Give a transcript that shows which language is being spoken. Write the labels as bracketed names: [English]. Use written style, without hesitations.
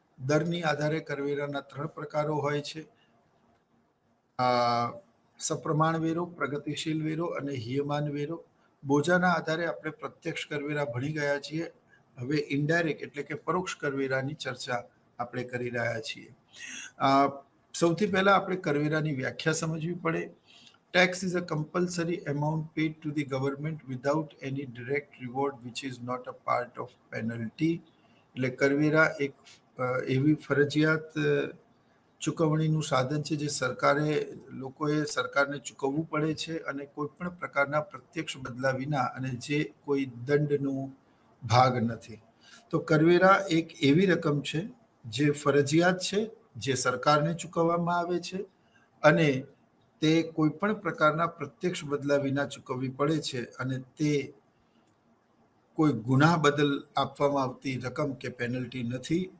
[Gujarati] દરની આધારે કરવેરાના 3 પ્રકારો હોય છે, સપ્રમાણ વેરો, પ્રગતિશીલ વેરો અને હિયમાન વેરો. બોજાના આધારે આપણે પ્રત્યક્ષ કરવેરા ભણી ગયા છીએ. હવે ઇનડાયરેક્ટ એટલે કે પરોક્ષ કરવેરાની ચર્ચા આપણે કરી રહ્યા છીએ. સૌથી પહેલા આપણે કરવેરાની વ્યાખ્યા સમજવી પડે. [English] Tax is a compulsory amount paid to the government without any direct reward which is not a part of penalty. [Gujarati] એટલે કરવેરા એક એવી ફરજિયાત ચૂકવણીનું સાધન છે જે લોકોએ સરકારને ચૂકવવું પડે છે અને કોઈ પણ પ્રકારના પ્રત્યક્ષ બદલા વિના, અને જે કોઈ દંડનું ભાગ નથી. તો કરવેરા એક એવી રકમ છે જે ફરજિયાત છે, જે સરકારને ચૂકવવામાં આવે છે અને તે કોઈ પણ પ્રકારના પ્રત્યક્ષ બદલા વિના ચૂકવવી પડે છે, અને તે કોઈ ગુનાહ બદલ આપવામાં આવતી રકમ કે પેનલ્ટી નથી.